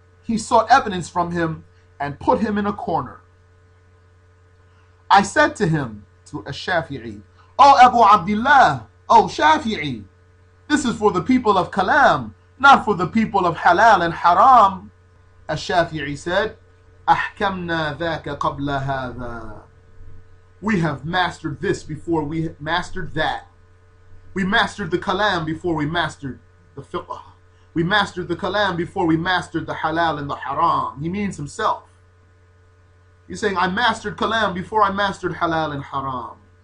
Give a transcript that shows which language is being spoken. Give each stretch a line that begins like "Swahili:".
English: He sought evidence from him and put him in a corner. I said to him, to Ash-Shafi'i, oh Abu Abdullah, oh Shafi'i, this is for the people of kalam, not for the people of halal and haram. Ash-Shafi'i said,
Arabic: أحكمنا ذاك قبل هذا.
English: We have mastered this before we mastered that. We mastered the kalam before we mastered the fiqh. We mastered the kalam before we mastered the halal and the haram. He means himself. He's saying, I mastered kalam before I mastered halal and haram.